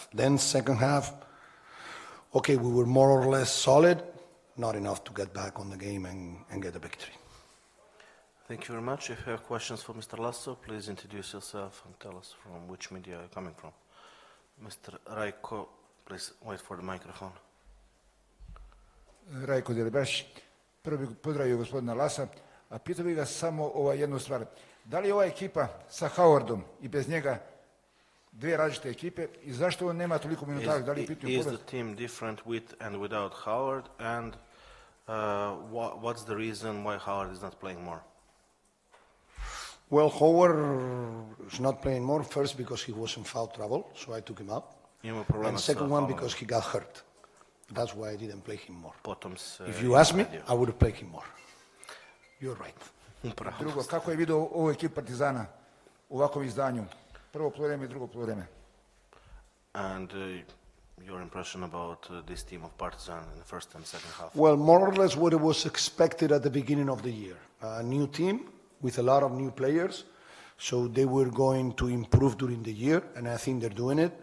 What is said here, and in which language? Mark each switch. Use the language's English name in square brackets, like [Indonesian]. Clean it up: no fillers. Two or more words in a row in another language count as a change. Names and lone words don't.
[English] Then second half, okay, we were more or less solid, not enough to get back on the game and get a victory. Thank you very much. If you have questions for Mr. Laso, please introduce yourself and tell us from which media you're coming from. Mr. Rajko, please wait for the microphone. [Serbian] Rajko Delibeš, prvo bih pozdravio gospodina Lasa, a pitao bih ga samo jednu stvar. Da li je ova ekipa sa Howardom i bez njega dvije različite ekipe i zašto on nema toliko minutara? Da li je pitanje [English] Is the team different with and without Howard, and what's the reason why Howard is not playing more? Well, Howard is not playing more, first because he was in foul trouble, so I took him out. And second one, because he got hurt. That's why I didn't play him more. If you ask me, I would have played him more. You're right. [Serbian] Drugo, kako je vidio ovu ekipu Partizana u ovakvom izdanju? Prvo poluvreme i drugo poluvreme. [English] And your impression about this team of Partizan in the first and second half? Well, more or less what it was expected at the beginning of the year. A new team with a lot of new players, so they were going to improve during the year, and I think they're doing it.